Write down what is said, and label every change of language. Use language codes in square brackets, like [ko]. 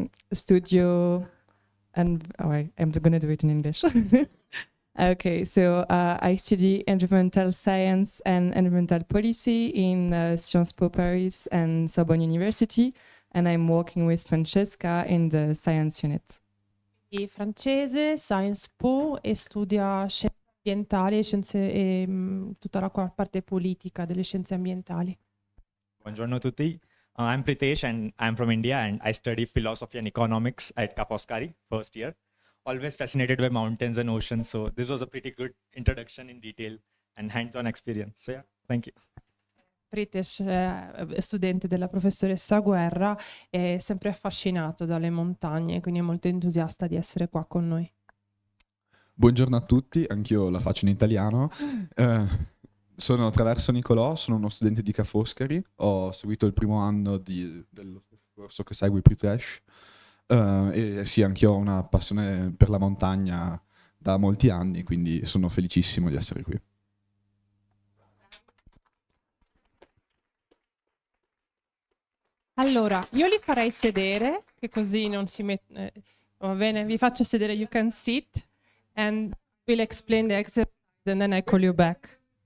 [en] Studio, and I'm going to do it in English. Okay, so I study environmental science and environmental policy in Sciences Po Paris and Sorbonne University, and I'm working with Francesca in the science unit. [it] Francese, Sciences Po e studia scienze ambientali e tutta la parte politica delle scienze ambientali. Buongiorno a tutti. [en] I'm Pritesh and I'm from India and I study philosophy and economics at Ca' Foscari, first year. Always fascinated by mountains and oceans, so this was a pretty good introduction in detail and hands-on experience. So yeah, thank you. [it] Pritesh è studente della professoressa Guerra, è sempre affascinato dalle montagne, quindi è molto entusiasta di essere qua con noi. Buongiorno a tutti, anch'io la faccio in italiano. Sono Traverso Nicolò, sono uno studente di Ca' Foscari, ho seguito il primo anno dello corso che segue Pritesh e sì, anch'io ho una passione per la montagna da molti anni, quindi sono felicissimo di essere qui. Allora, io li farei sedere, che così non si mette... va bene, vi faccio sedere, [en] you can sit, [it] and we'll explain the exercise, and then I call you back.